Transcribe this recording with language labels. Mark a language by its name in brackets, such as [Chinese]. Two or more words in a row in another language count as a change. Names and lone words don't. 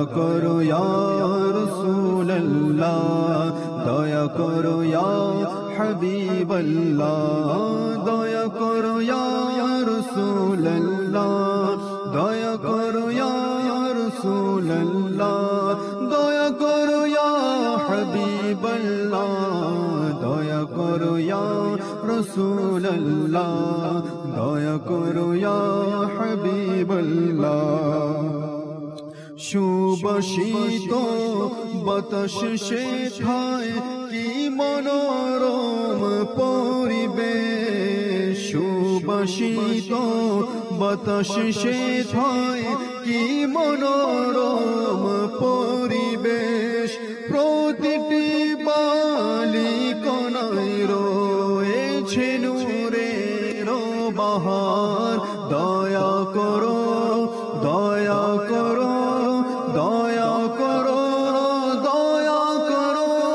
[Urdu] کرو یا رسول اللہ، دیا کرو یا حبیب اللہ، دیا کرو یا رسول اللہ، دیا کرو یا رسول اللہ، دیا کرو یا حبیب اللہ، دیا کرو یا رسول اللہ، دیا کرو یا حبیب اللہ۔ [Bangla] সুবাসিত বাতাস শেখায় কি মনোরম পরিবেশ, সুবাসিত বাতাস শেখায় কি মনোরম পরিবেশ, প্রতিটি বালিকণায় রয়েছে নূরের বাহার, দয়া করো দয়া করো দয়া করো দয়া করো